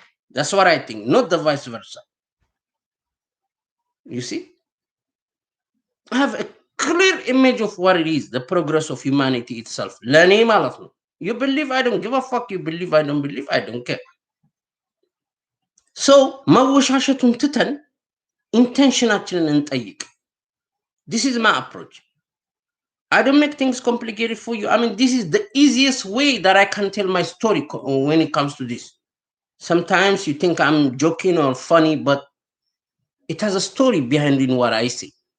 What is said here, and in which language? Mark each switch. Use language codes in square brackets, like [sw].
[en] That's what I think, not the vice versa. You see? I have a clear image of what it is, the progress of humanity itself. [am] ለእኔ ማለት ነው። [en] You believe, I don't give a fuck. You believe, I don't believe, I don't care. [am] So መወሻሸቱን ትተን ኢንቴንሽናችንን እንጠይቅ. [en] This is my approach. I don't make things complicated for you. I mean, this is the easiest way that I can tell my story when it comes to this. Sometimes you think I'm joking or funny, but it has a story behind in what I say.